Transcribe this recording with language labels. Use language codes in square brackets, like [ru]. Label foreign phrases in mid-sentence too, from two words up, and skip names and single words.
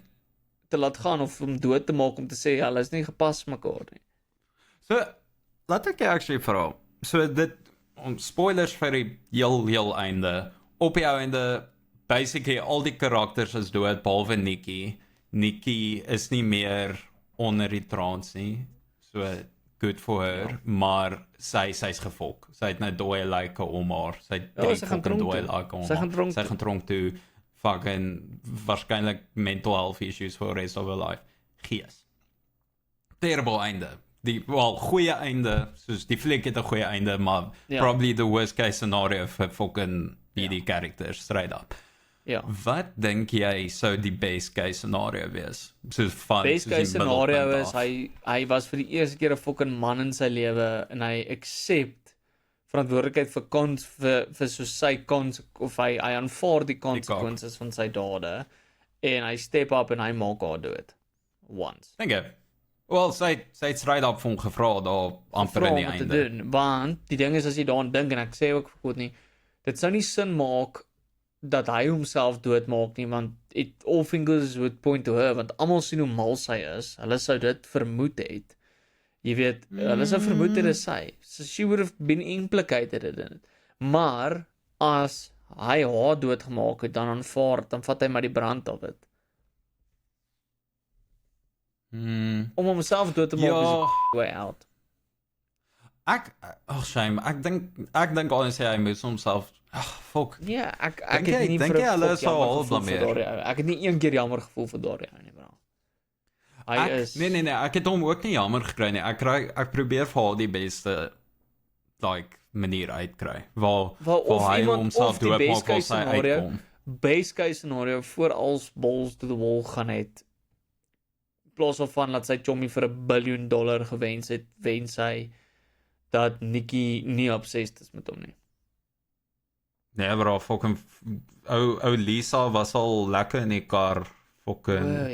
[af] te laat gaan of om dood te maak om te sê hulle is nie gepas mekaar nie. So, laat ek jou actually vra. So dit spoilers vir die heel einde. Op die einde basically al die karakters is dood behalwe Nikki. Nikki is nie meer onder die trance nie. [en] So good for her, [af] maar sy's gefok. Sy het nou dooie lyke om haar. Sy het Ja, drie sy gaan fucking tronk dooie toe. lyke om Sy gaan haar. tronk Sy toe. gaan tronk toe. [en] Fucking waarskynlik mental health issues for the rest of her life. [af] Gees. Terrible einde. Goeie einde, soos die fliek het 'n goeie einde, maar Ja. [en] probably the worst case scenario vir fucking die characters straight up. [af] Ja. Wat dink jy sou die [en] best case scenario [af] wees? Soos van Best soos case die scenario middelpunt is af. hy was vir die eerste keer 'n fucking man in sy lewe en hy accept verantwoordelikheid vir so sy of hy aanvaar die consequences van sy dade en hy step up en hy maak haar dood. Once. Dink jy? Wel, sy het straight up vir hom gevra daar amper Vra in die om wat te einde. doen, want die ding is as jy daaraan dink en ek sê ook vir God nie, dit sou nie sin maak dat hy homself doodmaak nie, want [en] all fingers would point to her, [af] want almal sien hoe mal sy is. Hulle sou dit vermoed het. Jy weet, hulle sou vermoed dit is sy. [en] So she would have been implicated in it. [af] Maar as hy haar doodgemaak het, dan aanvaar, dan vat hy maar die brand op dit. Om homself dood te maak Ja. [en] is a way out. [af] Shame. Ek dink honestly hy moes homself fuck. Nee, ek Dink het jy- nie dink vir 'n jy hulle fok sal jammer haar gevoel vir blameer? daardie ou. Ek het nie een keer jammer gevoel vir daardie ou nie, bro. Hy is Nee, ek het hom ook nie jammer gekry nie. Ek probeer vir haar die beste manier uitkry. Waar of hy iemand homself of die doodmaak best waar case sy scenario, uitkom. [en] best case scenario [af] voor als [en] balls to the wall [af] gaan het. In plaas van dat sy Chommy vir $1 biljoen gewens het, wens sy dat Nikki nie obsessed is met hom nie. Nee, bro, fucking ou Lisa was al lekker in die kar fucking